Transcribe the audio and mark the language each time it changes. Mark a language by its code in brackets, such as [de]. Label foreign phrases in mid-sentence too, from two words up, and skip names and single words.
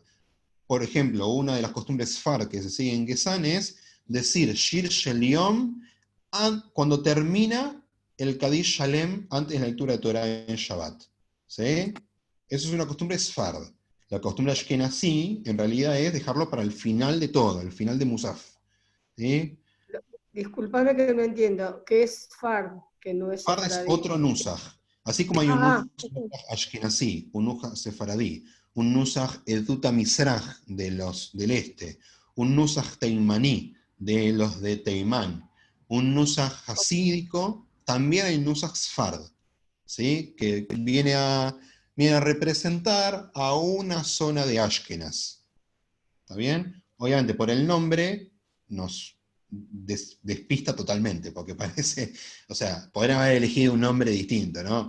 [es] Por ejemplo, una de las costumbres Sfard que se sigue en Gesán es decir [he] Shir Shel Yom [es] cuando termina el [he] Kadish Shalem [es] antes de la lectura de Torah en Shabbat. ¿Sí? Eso es una costumbre Sfard. La costumbre Ashkenazí, en realidad, es dejarlo para el final de todo, el final de Musaf. ¿Sí? Disculpame que no entiendo. ¿Qué es Fard? Que no es Fard es sefaradí. otro Nusach. Así como hay un Nusach Ashkenazí, un Nusach Sefaradí, un [he] Nusach Eduta Mizrach [es] del este, un [he] Nusach Teimaní [es] de los de Teimán, un Nusach hasídico, también hay Nusach Sfard, ¿sí? Que viene a viene a representar a una zona de Ashkenaz. ¿Está bien? Obviamente por el nombre nos despista totalmente, porque parece, o sea, podrían haber elegido un nombre distinto, ¿no?